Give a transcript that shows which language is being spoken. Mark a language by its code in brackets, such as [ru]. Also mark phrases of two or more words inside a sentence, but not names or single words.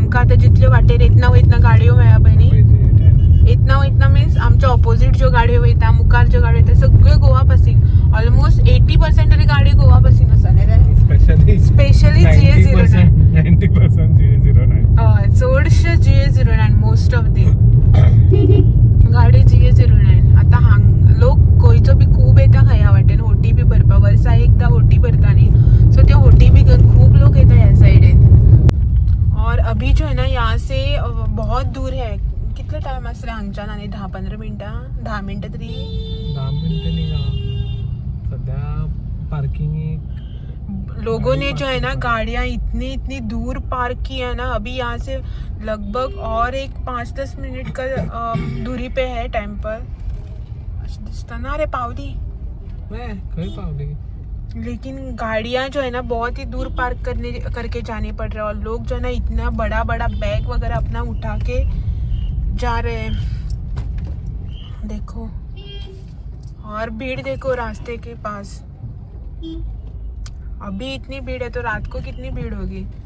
[kok] आता जितले वाटेर इतना गाडयो मेळ्ळा पळय न्ही, इतना मीन्स आमच्या ऑपोजिट ज्यो गाडयो वयता, मुखार ज्यो गाडयो वयता सगळ्यो गोवा पासिंग. ऑलमोस्ट 80% तरी गाडी गोवा पासिंग आसा न्ही रे, स्पेशली GA09. 90% GA09. हय, चडशे GA09 [en] most of the [kok] गाडी GA09. आता हांग लोक गोंयचो बी खूब येता ह्या वाटेन होटी बी भरपा, वर्सा एकदा होटी भरता न्ही, सो त्या होटी बी खूब लोक येता ह्या साइडीन. [hi] और अभी जो है ना यहाँ से बहुत दूर है. [kok] कितले टाइम आसले हांगच्यान आनी 10-15 मिनटां, 10 मिनटां तरी. [mr] 10 मिनिटं नाही सध्या पार्किंग. [hi] लोगों ने जो है ना गाड़ियाँ इतनी दूर पार्क की है ना. अभी यहाँ से लगभग और एक 5-10 मिनट का दूरी पे है टेम्पल. [kok] दिसता ना रे पावली, खरी पावली. [hi] लेकिन गाड़ियाँ जो है ना बहुत ही दूर पार्क करके जानी पड़ रहा है. और लोग जो है ना इतना बड़ा बैग वगैरह अपना उठा के जा रहे हैं. देखो, और भीड़ देखो रास्ते के पास. अभी इतनी भीड़ है तो रात को कितनी भीड़ होगी.